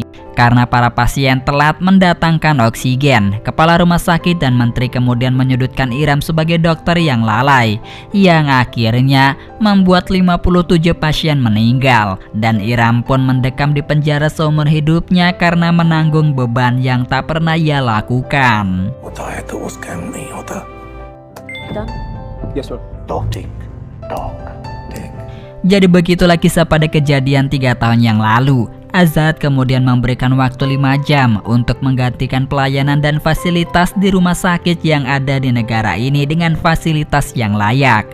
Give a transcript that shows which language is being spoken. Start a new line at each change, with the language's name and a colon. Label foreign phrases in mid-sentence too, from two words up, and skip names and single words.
Indonesian: Karena para pasien telat mendatangkan oksigen, kepala rumah sakit dan menteri kemudian menyudutkan Iram sebagai dokter yang lalai, yang akhirnya membuat 57 pasien meninggal. Dan Iram pun mendekam di penjara seumur hidupnya karena menanggung beban yang tak pernah ia lakukan.
Hindi: होता है तो वो स्कैम नहीं होता।
English: Done. Yes, sir. Talk take, talk take।
Indonesian: Jadi begitulah kisah pada kejadian 3 tahun yang lalu. Azad kemudian memberikan waktu 5 jam untuk menggantikan pelayanan dan fasilitas di rumah sakit yang ada di negara ini dengan fasilitas yang layak.